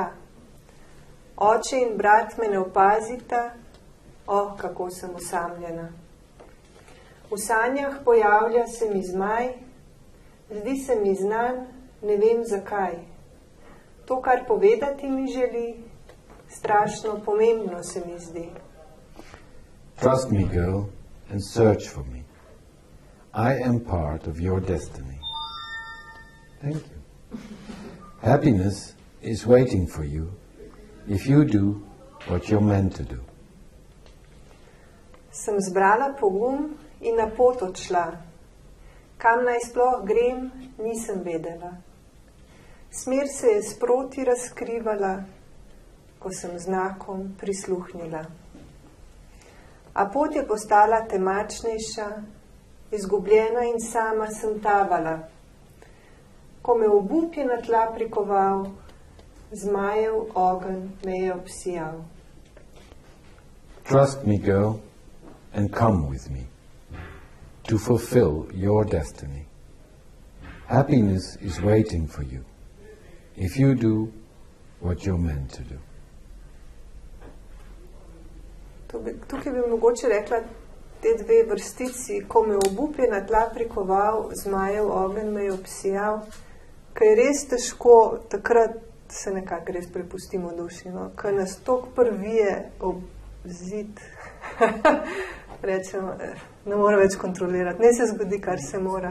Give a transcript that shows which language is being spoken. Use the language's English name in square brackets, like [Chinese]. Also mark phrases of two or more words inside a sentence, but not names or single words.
[Slovenian] Oče in brat me ne opazita, kako sem osamljena. V sanjah pojavlja se mi zmaj, zdi se mi znan, ne vem zakaj. To, kar povedati mi želi, strašno pomembno se mi zdi. [English] Trust me, girl, and search for me. I am part of your destiny. Thank you. Happiness is waiting for you if you do what you're meant to do. [Slovenian] Sem zbrala pogum in na pot odšla. Kam naj sploh grem, nisem vedela. Smer se je sproti razkrivala, ko sem znakom prisluhnila. A pot je postala temačnejša, izgubljena in sama sem tavala. Ko me obup je na tla prikoval, zmajev ogenj me je obsijal. [English] Trust me, girl, and come with me to fulfill your destiny. Happiness is waiting for you if you do what you're meant to do. [Slovenian] Tukaj bi mogoče rekla te dve vrstici, ko me obup je na tla prikoval, zmajev ogenj me je obsijal, ker je res težko, takrat se nekako res prepustimo duši, no? Ker nas toliko prvije ob zid, rečemo, ne mora več kontrolirati, ne se zgodi, kar se mora.